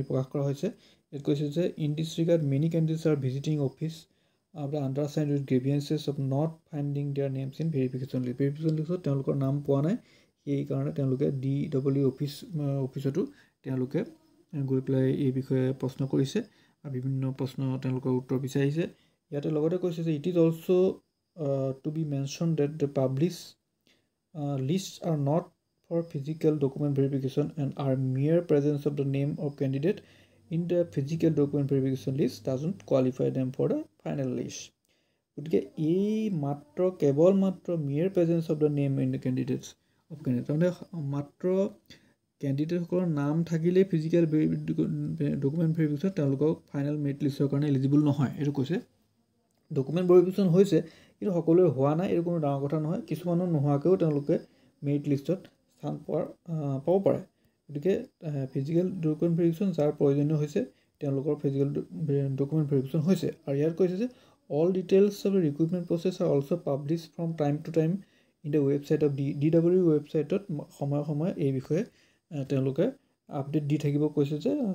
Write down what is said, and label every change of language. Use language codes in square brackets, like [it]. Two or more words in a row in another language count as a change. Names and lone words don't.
[as] প্ৰকাশ কৰা হৈছে ইয়াত কৈছে যে [en] in this regard many candidates are visiting office undersigned with grievances of not finding their names in verification list [as] তেওঁলোকৰ নাম পোৱা নাই সেইকাৰণে তেওঁলোকে DW অফিচতো তেওঁলোকে গৈ পেলাই এই বিষয়ে প্ৰশ্ন কৰিছে আৰু বিভিন্ন প্ৰশ্ন তেওঁলোকৰ উত্তৰ বিচাৰিছে ইয়াতে লগতে কৈছে যে [en] it is also' to be mentioned that the published lists are not for physical document verification and are mere presence of the name of candidate in the physical document verification list doesn't qualify them for the final list. [as] গতিকে এই মাত্ৰ কেৱল মাত্ৰ [en] mere presence of the name in the candidates of candidate [as] তাৰমানে মাত্ৰ কেণ্ডিডেটসকলৰ নাম থাকিলে [en] physical document verification [as] তেওঁলোকক [en] final merit list [as] কাৰণে এলিজিবল নহয় এইটো কৈছে [en] document verification [as] হৈছে কিন্তু সকলোৰে হোৱা নাই এইটো কোনো ডাঙৰ কথা নহয় কিছুমানৰ নোহোৱাকৈও তেওঁলোকে মেৰিট লিষ্টত স্থান পাব পাৰে গতিকে [en] physical document verification [as] যাৰ প্ৰয়োজনীয় হৈছে তেওঁলোকৰ [en] physical document verification [as] হৈছে আৰু ইয়াত কৈছে যে [en] all details of the recruitment process are also publish from time to time in the website of [as] DW ৱেবছাইটত সময়ে সময়ে এই বিষয়ে তেওঁলোকে আপডেট দি থাকিব কৈছে যে